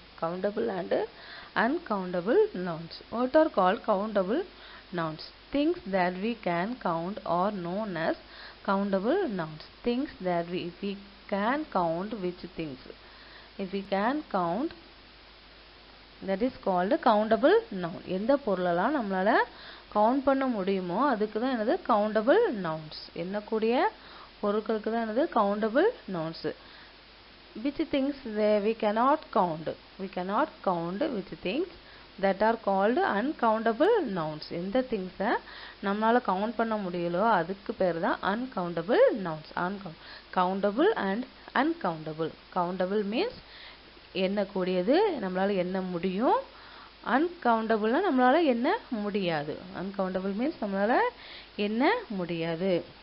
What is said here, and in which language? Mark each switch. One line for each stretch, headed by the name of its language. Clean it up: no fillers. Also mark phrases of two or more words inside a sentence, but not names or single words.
English: Countable and uncountable nouns. What are called countable nouns? Things that we can count are known as countable nouns. Things that if we can count which things. If we can count, that is called countable noun.
Tamil: எந்த பொருளெல்லாம் நம்மளால கவுண்ட் பண்ண முடியுமோ அதுக்கு தான் என்னது
English: countable nouns.
Tamil: எண்ணக்கூடிய பொருட்களுக்கு தான் என்னது
English: countable nouns. Which things we cannot count. We cannot count which things that are called uncountable nouns.
Tamil: எந்த things நம்மளால கவுண்ட் பண்ண முடியலோ அதுக்கு பேர் தான்
English: uncountable nouns. Countable and uncountable. Countable means
Tamil: எண்ணக்கூடியது, நம்மளால எண்ண முடியும். Uncountable நம்மளால எண்ண முடியாது.
English: Uncountable means
Tamil: நம்மளால எண்ண முடியாது.